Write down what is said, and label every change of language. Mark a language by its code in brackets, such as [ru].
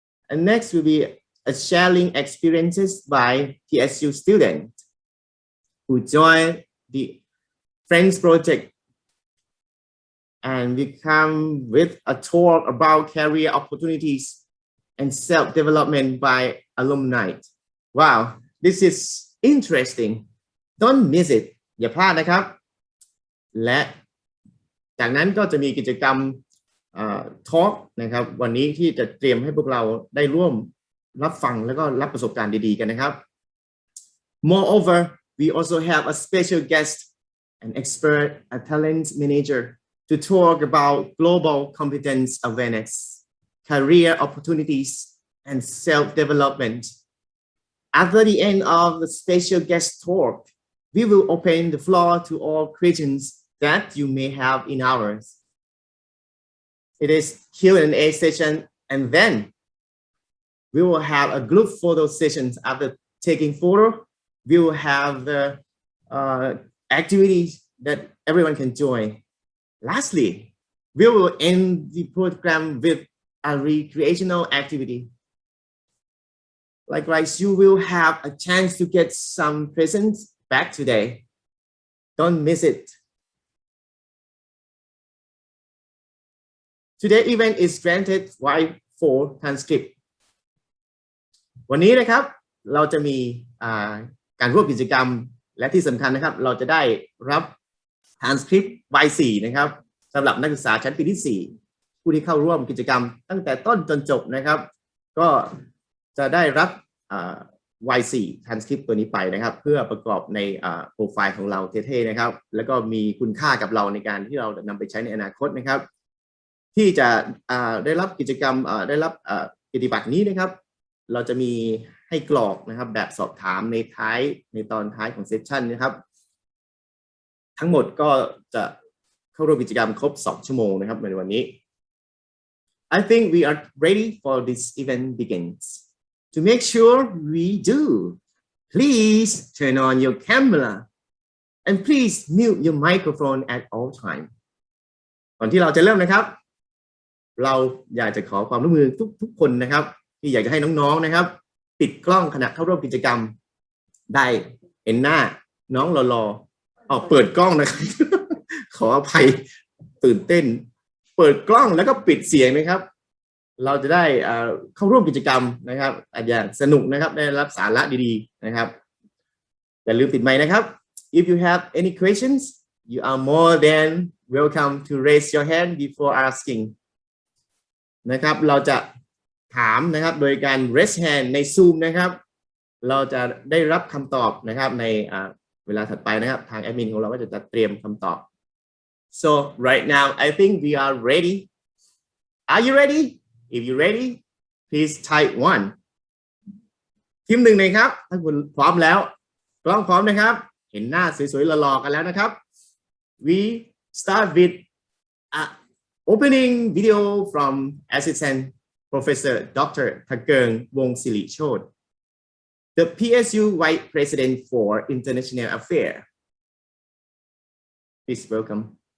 [en] And next will be a sharing experiences by PSU students who joined the Friends project, and we come with a talk about career opportunities and self-development by alumni. Wow, this is interesting. Don't miss it. [th] อย่าพลาดนะครับ และจากนั้นก็จะมีกิจกรรมทอล์กนะครับ วันนี้ที่จะเตรียมให้พวกเราได้ร่วมรับฟังแล้วก็รับประสบการณ์ดีๆกันนะครับ [en] Moreover, we also have a special guest, an expert, a talent manager to talk about global competence awareness, career opportunities, and self-development. After the end of the special guest talk, we will open the floor to all questions that you may have in ours. It is Q&A session, and then we will have a group photo sessions. After taking photo, we will have the activities that everyone can join. Lastly, we will end the program with a recreational activity. Likewise, you will have a chance to get some presents back today. Don't miss it. Today's event is granted right for transcript. [th] วันนี้นะครับเราจะมีการร่วมกิจกรรมและที่สำคัญนะครับเราจะได้รับ transcript Y4 นะครับสำหรับนักศึกษาชั้นปีที่4ผู้ที่เข้าร่วมกิจกรรมตั้งแต่ต้นจนจบนะครับก็จะได้รับ Y4 transcript ตัวนี้ไปนะครับเพื่อประกอบในโปรไฟล์ของเราเท่ๆนะครับแล้วก็มีคุณค่ากับเราในการที่เราจะนำไปใช้ในอนาคตนะครับที่จะได้รับกิจกรรมได้รับกิจบัตรนี้นะครับเราจะมีให้กรอกนะครับแบบสอบถามในตอนท้ายของเซสชันนะครับทั้งหมดก็จะเข้าร่วมกิจกรรมครบ2ชั่วโมงนะครับในวันนี้ [en] I think we are ready for this event begins. To make sure we do, please turn on your camera and please mute your microphone at all time. [th] ก่อนที่เราจะเริ่มนะครับเราอยากจะขอความร่วมมือทุกคนนะครับที่อยากจะให้น้องๆนะครับปิดกล้องขณะเข้าร่วมกิจกรรม ได้เห็นหน้าน้องรอเปิดกล้องนะครับ ขออภัยตื่นเต้นเปิดกล้องแล้วก็ปิดเสียงนะครับเราจะได้เข้าร่วมกิจกรรมนะครับอย่างสนุกนะครับได้รับสาระดีๆนะครับอย่าลืมติดไมค์นะครับ [en] If you have any questions you are more than welcome to raise your hand before asking [th] นะครับเราจะถามนะครับโดยการ raise hand ใน Zoom นะครับเราจะได้รับคำตอบนะครับในเวลาถัดไปนะครับทางแอดมินของเราก็จะจัดเตรียมคำตอบ [en] So right now I think we are ready. Are you ready? If you're ready, please type 1. [th] พิมพ์1เลยครับถ้าคุณพร้อมแล้วกล้องพร้อมนะครับเห็นหน้าสวยๆหล่อๆกันแล้วนะครับ [en] We start with opening video from Assistant Professor Dr. Thakeung Wongsilechod, the PSU Vice President for International Affairs. Please welcome.